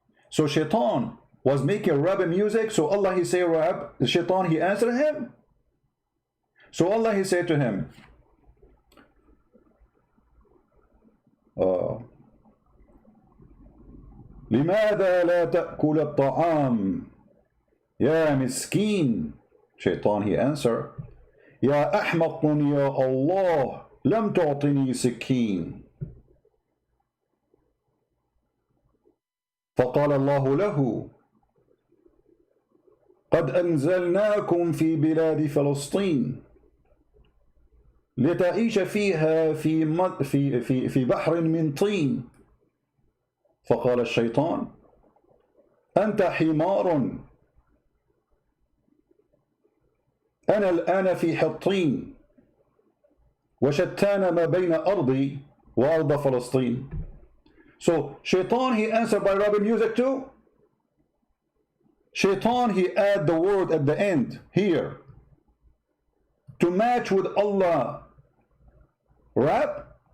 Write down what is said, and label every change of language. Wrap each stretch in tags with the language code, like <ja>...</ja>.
<en>So Shaitan was making rap music, so Allah he say rap, the Shaitan he answered him. So Allah he said to him,</en> <ar>لماذا لا تأكل الطعام يا مسكين.</ar> <en>Shaitan he answered,</en> <ar>يا أحمق يا الله لم تعطني سكين. فقال الله له قد أنزلناكم في بلاد فلسطين لتعيش فيها في بحر من طين. فقال الشيطان أنت حمار أنا الآن في حطين وشتان ما بين أرضي وأرض فلسطين.</ar> <en>So Shaitan he answered by rubbing music too. Shaitan he add the word at the end here to match with Allah rap.</en>